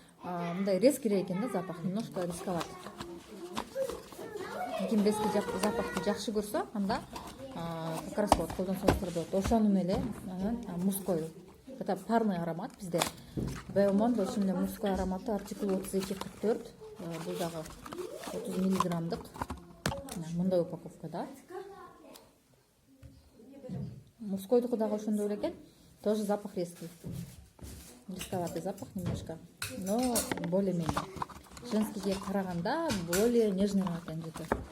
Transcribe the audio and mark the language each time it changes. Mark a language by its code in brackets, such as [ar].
[ru] Мындай резкий [ky] экен да [ru] запах, немножко рисковат. [ky] Ким резкий запахты жакшы көрсө, анда [ru] как раз вот [ky] колдонсоңуздар болот. Ошонун эле [ru] мужской. Это парный аромат бизде. [ky] Беомонда ошол эле мужской ароматы артикул 32-44. Бул дагы 30 миллиграммдык. Мындай упаковкада. Мужскойдуку дагы ошондой эле экен. [ru] Тоже запах резкий. Рисковатый запах немножко, но более-менее. [ky] Женскийге караганда [ru] более нежный экен жыты.